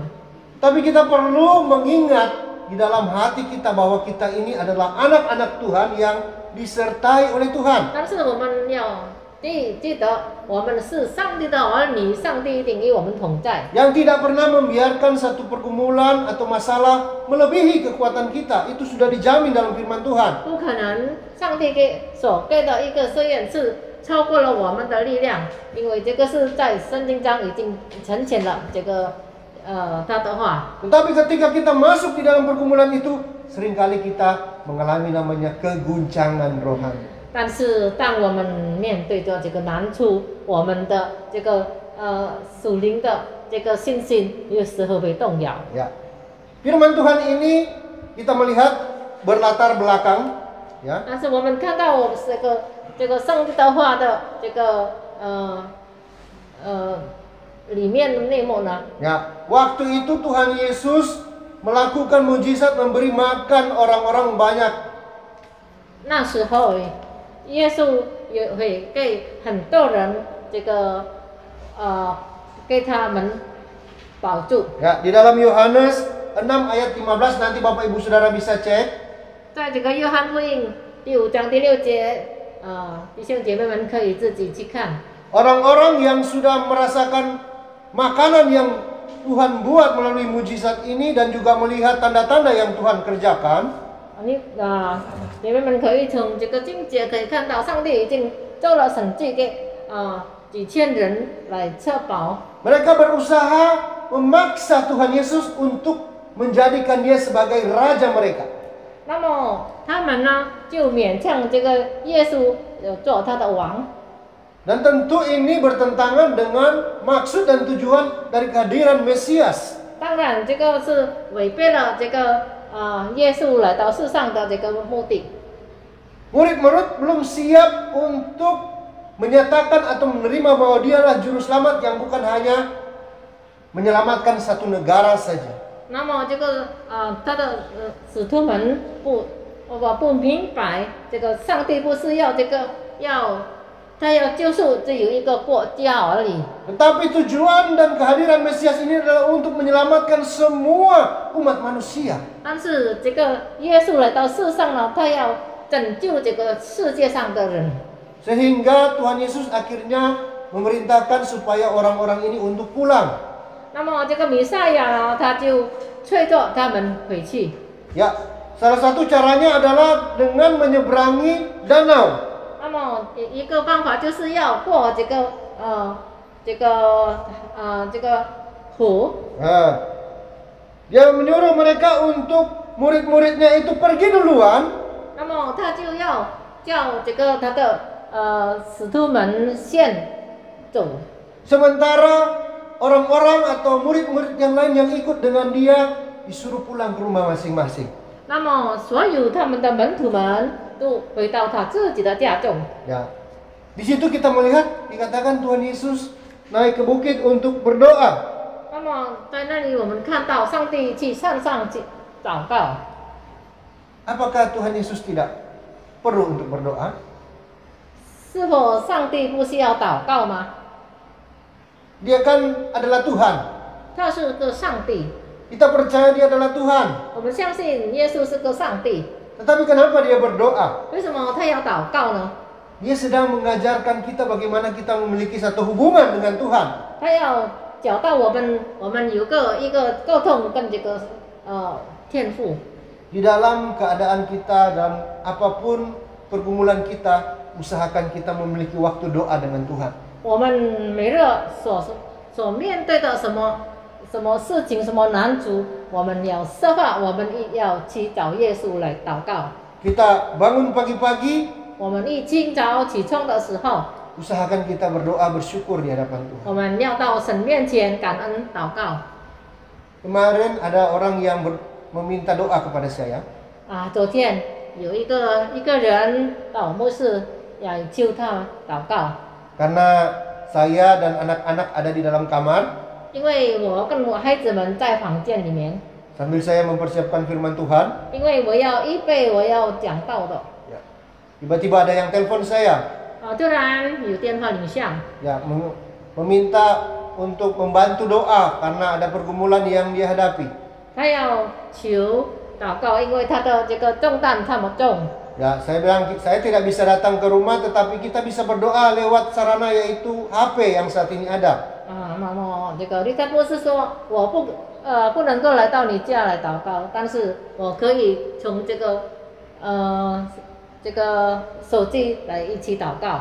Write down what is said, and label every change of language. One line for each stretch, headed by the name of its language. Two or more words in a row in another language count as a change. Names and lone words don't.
Indonesian: Tapi kita perlu mengingat di dalam hati kita bahwa kita ini adalah anak-anak Tuhan yang disertai oleh Tuhan.
Chinese: 但是我们要记得，我们是上帝的儿女，上帝一定与我们同在。
Indonesian: Yang tidak pernah membiarkan satu pergumulan atau masalah melebihi kekuatan kita, itu sudah dijamin dalam firman Tuhan.
Chinese: 不可能，上帝所给的一个试验是超过了我们的力量，因为这个是在圣经中已经呈现了这个他的话。
Indonesian: Tetapi ketika kita masuk di dalam pergumulan itu, seringkali kita mengalami namanya keguncangan rohani.
Chinese: 但是当我们面对着这个难处，我们的这个属灵的这个信心有时候会动摇。
Indonesian: Ya. Firman Tuhan ini kita melihat berlatar belakang, ya.
Chinese: 但是我们看到我们这个上帝的话的这个里面的内幕呢？
Indonesian: Ya, waktu itu Tuhan Yesus melakukan mujizat memberi makan orang-orang banyak.
Chinese: 那时候耶稣也会给很多人这个给他们保住。
Indonesian: Ya, di dalam Yohanes 6 ayat 15 nanti Bapak Ibu Saudara bisa cek.
Chinese: 在这个约翰福音第5章第6节，弟兄姐妹们可以自己去看。
Indonesian: Orang-orang yang sudah merasakan makanan yang Tuhan buat melalui mujizat ini dan juga melihat tanda-tanda yang Tuhan kerjakan.
Chinese: 你们可以从这个经节可以看到，上帝已经做了神迹给几千人来吃饱。
Indonesian: Mereka berusaha memaksa Tuhan Yesus untuk menjadikan dia sebagai raja mereka.
Chinese: 那么他们呢，就勉强这个耶稣做他的王。
Indonesian: Dan tentu ini bertentangan dengan maksud dan tujuan dari kehadiran Mesias.
Chinese: 当然，这个是违背了这个耶稣来到世上的这个目的。
Indonesian: Murid-murid belum siap untuk menyatakan atau menerima bahwa dialah juru selamat yang bukan hanya menyelamatkan satu negara saja.
Chinese: 那么这个他的使徒们不明白，这个上帝不是要这个他要救赎只有一个国家而已。
Indonesian: Tetapi tujuan dan kehadiran Mesias ini adalah untuk menyelamatkan semua umat manusia.
Chinese: 但是这个耶稣来到世上呢，他要拯救这个世界上的人。
Indonesian: Sehingga Tuhan Yesus akhirnya memerintahkan supaya orang-orang ini untuk pulang.
Chinese: 那么这个弥赛亚呢，他就催着他们回去。
Indonesian: Ya, salah satu caranya adalah dengan menyeberangi danau.
Chinese: 那么一个方法就是要过这个湖。
Indonesian: Nah, dia menyuruh mereka untuk murid-muridnya itu pergi duluan.
Chinese: 那么他就要叫这个他的使徒们先走。
Indonesian: Sementara orang-orang atau murid-murid yang lain yang ikut dengan dia disuruh pulang ke rumah masing-masing.
Chinese: 那么所有他们的门徒们都回到他自己的家中。
Indonesian: Ya. Di situ kita melihat dikatakan Tuhan Yesus naik ke bukit untuk berdoa.
Chinese: 那么在那里我们看到上帝去山上去祷告。
Indonesian: Apakah Tuhan Yesus tidak perlu untuk berdoa?
Chinese: 是否上帝不需要祷告吗？
Indonesian: Dia kan adalah Tuhan.
Chinese: 他是个上帝，
Indonesian: Kita percaya dia adalah Tuhan.
Chinese: 我们相信耶稣是个上帝。
Indonesian: Tetapi kenapa dia berdoa?
Chinese: 为什么他要祷告呢？
Indonesian: Dia sedang mengajarkan kita bagaimana kita memiliki satu hubungan dengan Tuhan.
Chinese: 他要教导我们有一个沟通跟这个天赋。
Indonesian: Di dalam keadaan kita, dalam apapun pergumulan kita, usahakan kita memiliki waktu doa dengan Tuhan.
Chinese: 我们每日所面对的什么事情、什么难处，我们要设法，我们要去找耶稣来祷告。
Indonesian: Kita bangun pagi-pagi,
Chinese: 我们一清早起床的时候，
Indonesian: usahakan kita berdoa bersyukur di hadapan Tuhan.
Chinese: 我们要到神面前感恩祷告。
Indonesian: Kemarin ada orang yang meminta doa kepada saya.
Chinese: 昨天有一个人到牧师要求他祷告，
Indonesian: Karena saya dan anak-anak ada di dalam kamar,
Chinese: 因为我跟我孩子们在房间里面，
Indonesian: sambil saya mempersiapkan firman Tuhan.
Chinese: 因为我要预备我要讲道的。
Indonesian: Ya. Tiba-tiba ada yang telepon saya,
Chinese: 突然有电话铃响，
Indonesian: ya, meminta untuk membantu doa karena ada pergumulan yang dia hadapi.
Chinese: 他要求祷告，因为他的这个重担这么重。
Indonesian: Ya, saya bilang saya tidak bisa datang ke rumah, tetapi kita bisa berdoa lewat sarana yaitu HP yang saat ini ada.
Chinese: 那么这个律太博士说，我不能够来到你家来祷告，但是我可以从这个手机来一起祷告。